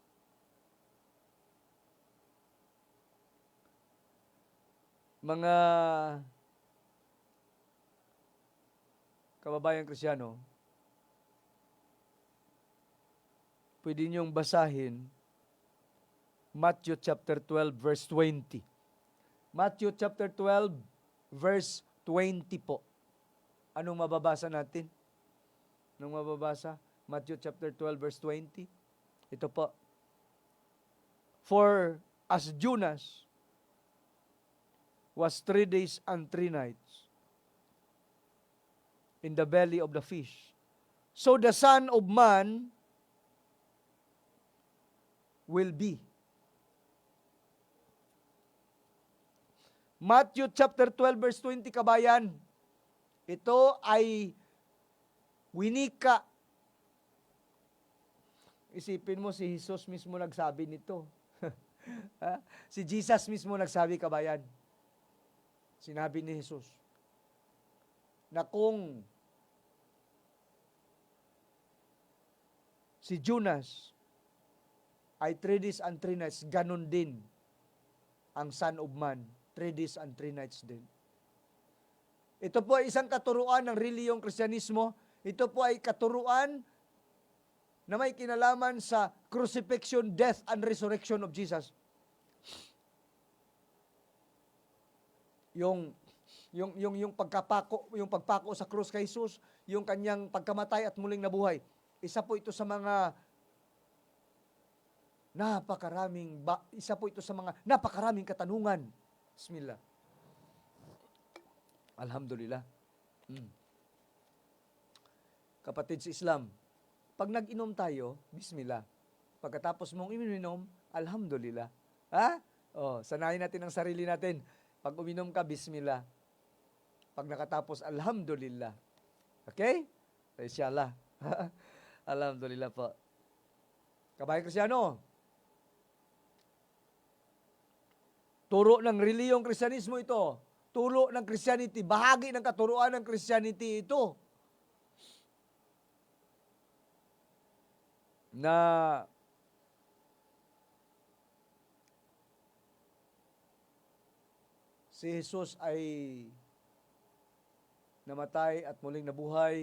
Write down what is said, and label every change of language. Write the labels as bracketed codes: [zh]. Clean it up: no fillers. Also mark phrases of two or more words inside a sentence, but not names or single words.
[tl] Mga kababayang Kristiyano, pwede niyong basahin Matthew chapter 12 verse 20. Matthew chapter 12 verse 20 po. Anong mababasa natin? Anong mababasa? Matthew chapter 12 verse 20. Ito po. [en] For as Jonas was 3 days and 3 nights in the belly of the fish, so the Son of Man will be. [tl] Matthew chapter 12 verse 20, kabayan. Ito ay winika Isipin mo, si Jesus mismo nagsabi nito. Ha? Si Jesus mismo nagsabi, kabayan. Sinabi ni Jesus na kung si Jonas ay [en] 3 days and 3 nights, [tl] ganun din ang Son of Man, [en] 3 days and 3 nights [tl] din. Ito po ay isang katuruan ng reliyong Kristyanismo. Ito po ay katuruan na may kinalaman sa [en] crucifixion, death, and resurrection of Jesus. [tl] Yung pagpako sa krus kay Jesus, yung kanyang pagkamatay at muling nabuhay. Isa po ito sa mga napakaraming katanungan. [ar] بسم الله. الحمد لله. [tl] Kapatid sa Islam, pag nag-inom tayo, bismillah. Pagkatapos mong iminom, alhamdulillah. Ha? Sanayin natin ang sarili natin. Pag uminom ka, bismillah. Pag nakatapos, alhamdulillah. Okay? [ar] إن شاء الله. الحمد لله po. [tl] Kabayan Kristiyano, turo ng reliyong Kristyanismo ito. Turo ng Christianity. Bahagi ng katuruan ng Christianity ito. Na si Jesus ay namatay at muling nabuhay.